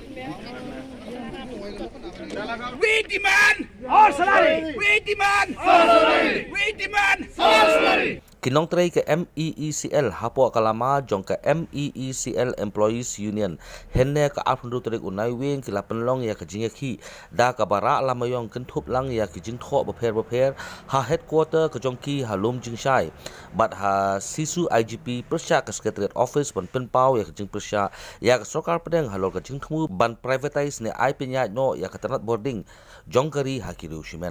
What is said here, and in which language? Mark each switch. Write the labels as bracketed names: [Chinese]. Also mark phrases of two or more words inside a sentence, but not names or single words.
[English] We demand our salary. We demand our salary. We demand our salary. [Khasi] NONGTREI ke MeECL hapoh ke lama jong ke MeECL Employees Union hynne ke afndu tarik naiwieng ke pynlong ya ke jingiakhih da ke bara lama iong kynthup lang ya ke jingthoh bapher ha headquarter ke jongki ha Lumjingshai bat ha SESU IGP PYRSHAH ke [English] secretariat office [Khasi] ban pynpaw ya ke jingpyrshah ya ke SORKAR PDENG halor ke JINGTHMU ban privatize ne pyniaid no ya ke tnat bording jong kari ha riew shimet.